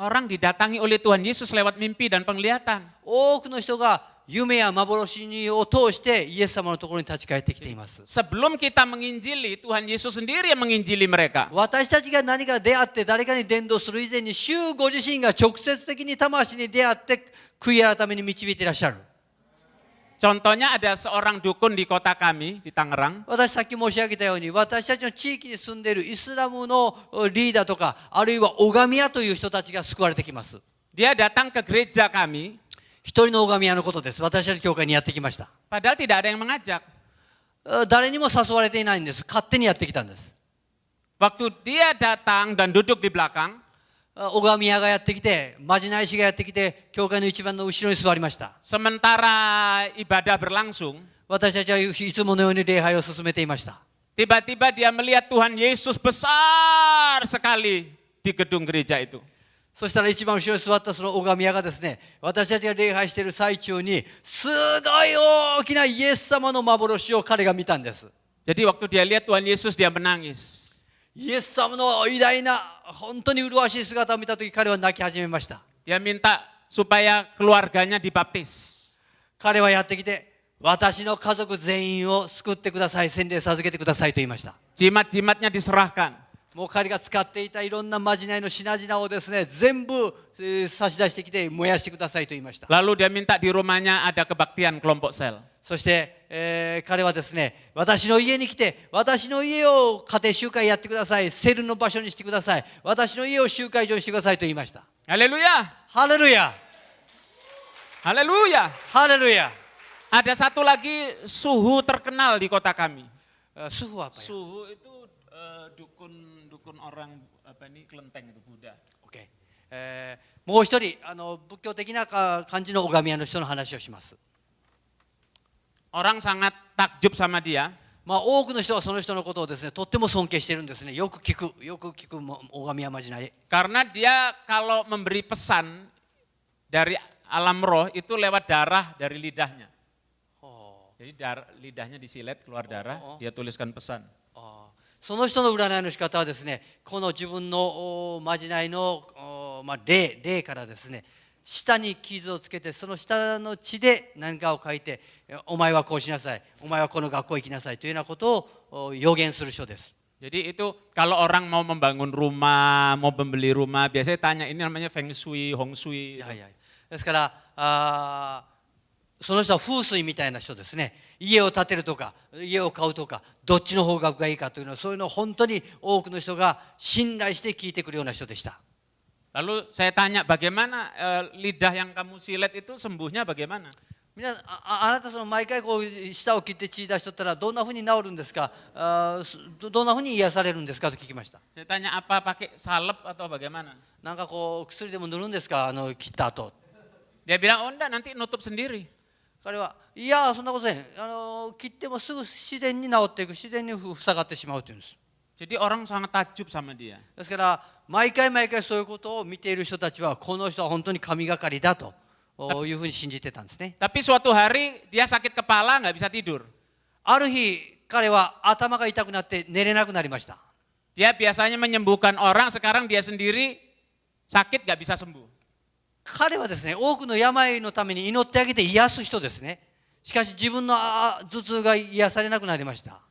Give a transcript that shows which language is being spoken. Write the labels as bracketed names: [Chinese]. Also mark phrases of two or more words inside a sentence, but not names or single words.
[Indonesian] Orang didatangi oleh Tuhan Yesus lewat mimpi dan penglihatan. [Japanese] 多くの人が夢や幻を通してイエス様のところに立ち返ってきています。 [Indonesian] Sebelum kita menginjili, Tuhan Yesus sendiri yang menginjili mereka. [Japanese] 私たちが何か出会って誰かに伝道する以前に、主ご自身が直接的に魂に出会って悔い改めに導いていらっしゃる。 [Indonesian] Contohnya ada seorang dukun di kota kami di Tangerang. [Japanese] 私さっき申し上げたように、私たちの地域に住んでいるイスラムのリーダーとか、あるいは拝み屋という人たちが救われてきます。 [Indonesian] Dia datang ke gereja kami. [Japanese] 一人の拝み屋のことです。私たちの教会にやってきました。 [Indonesian] Padahal tidak ada yang mengajak. [Japanese] 誰にも誘われていないんです。勝手にやってきたんです。 [Indonesian] Waktu dia datang dan duduk di belakang, [Japanese] 拝み屋がやってきて、まじない師がやってきて、教会の一番の後ろに座りました。 [Indonesian] sementara ibadah berlangsung, [Japanese] 私たちはいつものように礼拝を進めていました。 [Indonesian] tiba-tiba dia melihat Tuhan Yesus besar sekali di gedung gereja itu. [Japanese] そしたら一番後ろに座ったその拝み屋がですね、私たちが礼拝している最中に、すごい大きなイエス様の幻を彼が見たんです。 [Indonesian] Jadi waktu dia lihat Tuhan Yesus, dia menangis. [Japanese] イエス様の偉大な、本当に麗しい姿を見たとき、彼は泣き始めました。 [Indonesian] Dia minta supaya keluarganya dibaptis. [Japanese] 彼はやってきて、 私の家族全員を救ってください、洗礼授けてくださいと言いました。 [Indonesian] Jimat-jimatnya diserahkan. [Japanese] もう彼が使っていたいろんなまじないの品々をですね、全部差し出してきて燃やしてくださいと言いました。 [Indonesian] Lalu dia minta di rumahnya ada kebaktian kelompok sel. [Japanese] そして、彼はですね、私の家に来て、私の家を家庭集会やってください、セルの場所にしてください、私の家を集会場にしてくださいと言いました。 [Indonesian] Haleluya. [Japanese] ハレルヤ [Indonesian] Haleluya. [Japanese] ハレルヤ。 [Indonesian] Ada satu lagi suhu terkenal di kota kami. 主婦は apa ya? Suhu itu dukun orang apa ini kelenteng itu Buddha. [Japanese] OK、もう一人仏教的な感じの拝み屋の人の話をします。 [Indonesian] Orang sangat takjub sama dia. [Japanese] まあ、多くの人はその人のことをですね、とっても尊敬しているんですね。よく聞く拝み屋まじない。 [Indonesian] Karena dia kalau memberi pesan dari alam roh itu lewat darah dari lidahnya. Jadi lidahnya disilet keluar darah, dia tuliskan pesan. [Japanese] その人の占いの仕方はですね、この自分のまじないの霊からですね、下に傷をつけて、その下の血で何かを書いて、お前はこうしなさい、お前はこの学校行きなさいというようなことを予言する人です。 [Indonesian] Jadi itu kalau orang mau membangun rumah, mau membeli rumah, biasanya tanya ini namanya feng shui, hong shui. [Japanese] ですからその人は風水みたいな人ですね。家を建てるとか家を買うとかどっちの方がいいかというのは、そういうのを本当に多くの人が信頼して聞いてくるような人でした。 [Indonesian] Lalu saya tanya bagaimana lidah yang kamu silet itu sembuhnya bagaimana? [Japanese] あなたその毎回こう舌を切って血出しとったらどんなふうに治るんですか、どんなふうに癒されるんですかと聞きました。 [Indonesian] Saya tanya apa pakai salep atau bagaimana? [Japanese] なんかこう薬でも塗るんですか、切った後。 [Indonesian] Dia bilang oh enggak, nanti nutup sendiri. [Japanese] 彼はいやそんなことない、切ってもすぐ自然に治っていく、自然に塞がってしまうというんです。 [Indonesian] Jadi orang sangat takjub sama dia. [Japanese] ですから毎回そういうことを見ている人たちは、この人は本当に神がかりだというふうに信じてたんですね。 [Indonesian] Tapi suatu hari dia sakit kepala, nggak bisa tidur. [Japanese] ある日彼は頭が痛くなって寝れなくなりました。 [Indonesian] Dia biasanya menyembuhkan orang, sekarang dia sendiri sakit nggak bisa sembuh. [Japanese] 彼はですね、多くの病のために祈ってあげて癒す人ですね。しかし自分の頭痛が癒されなくなりました。